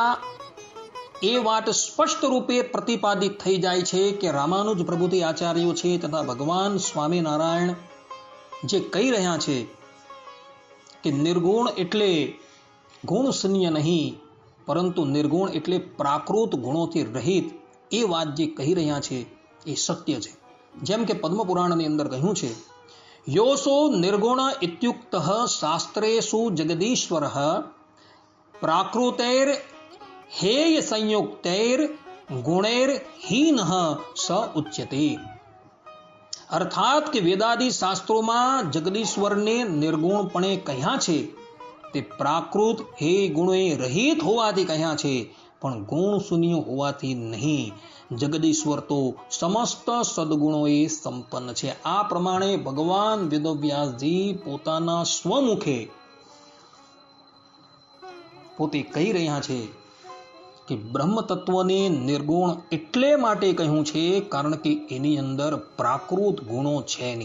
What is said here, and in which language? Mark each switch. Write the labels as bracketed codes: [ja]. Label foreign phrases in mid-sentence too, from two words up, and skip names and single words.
[gu] એ વાત સ્પષ્ટ રૂપે પ્રતિપાદિત થઈ જાય છે કે રામાનુજ પ્રભુજી આચાર્યો છે તથા ભગવાન સ્વામિનારાયણ જે કહી રહ્યા છે કે નિર્ગુણ એટલે ગુણ શૂન્ય નહીં, પરંતુ નિર્ગુણ એટલે પ્રાકૃત ગુણોથી રહિત, એ વાત જે કહી રહ્યા છે એ સત્ય છે. જેમ કે પદ્મ પુરાણની અંદર કહ્યું છે, [sa] योसो निर्गुण इत्युक्त शास्त्रेषु जगदीश्वर प्राकृतैर हेय संयुक्तैर गुणैर हीन स उच्यते. [gu] अर्थात કે વેદાદિ શાસ્ત્રોમાં જગદીશ્વરને નિર્ગુણપણે કહ્યા છે તે પ્રાકૃત હે ગુણે રહિત હોવાથી કહ્યા છે, પણ ગુણ શૂન્ય હોવાથી નહીં. જગદીશ્વર તો સમસ્ત સદગુણોએ સંપન્ન છે. આ પ્રમાણે ભગવાન વેદવ્યાસજી પોતાના સ્વમુખે પોતે કહી રહ્યા છે કે બ્રહ્મ તત્વને નિર્ગુણ એટલે માટે કહ્યું છે કારણ કે એની અંદર પ્રાકૃત ગુણો છે નહીં.